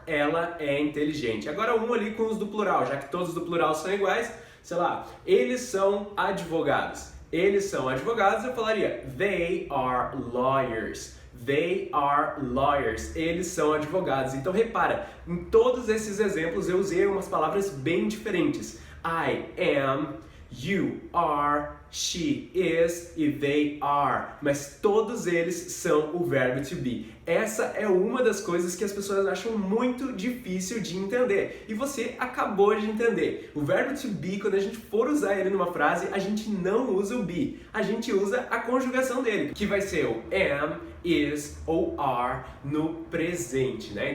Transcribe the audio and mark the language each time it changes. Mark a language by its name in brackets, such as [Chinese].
[Portuguese] Ela é inteligente. Agora um ali com os do plural, já que todos do plural são iguais, sei lá, eles são advogados. Eles são advogados, eu falaria [English] they are lawyers. They are lawyers. [Portuguese] Eles são advogados. Então repara, em todos esses exemplos eu usei umas palavras bem diferentes. [English] I am, you are, she is e they are. [Portuguese] Mas todos eles são o verbo to be. essa é uma das coisas que as pessoas acham muito difícil de entender. E você acabou de entender. O verbo to be, quando a gente for usar ele numa frase, a gente não usa o be. A gente usa a conjugação dele, que vai ser o am, is ou are no presente, né?